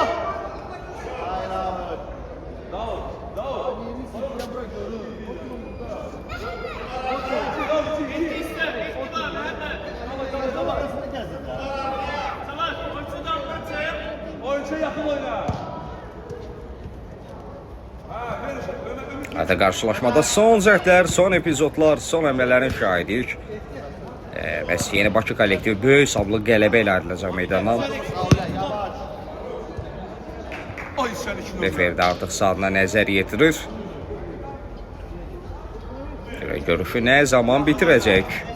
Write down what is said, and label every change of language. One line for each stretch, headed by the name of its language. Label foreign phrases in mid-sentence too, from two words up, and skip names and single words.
Turkish: Hayır abi. Dağıl. İste. Mehdi var hemen. Tamam. Oyuncudan anlatayım. Oyuncuya yakın oyna.
Azerbaijani: Hətta qarşılaşmada son cəhdlər, son epizodlar, son əmrələrin şahidiyik. Bəs yeni Bakı kollektivi böyük hesablı qələbə ilə ayrılacaq meydandan. Ay səni kim Referi də artıq saatına nəzər yetirir. Görüşü nə zaman bitirəcək?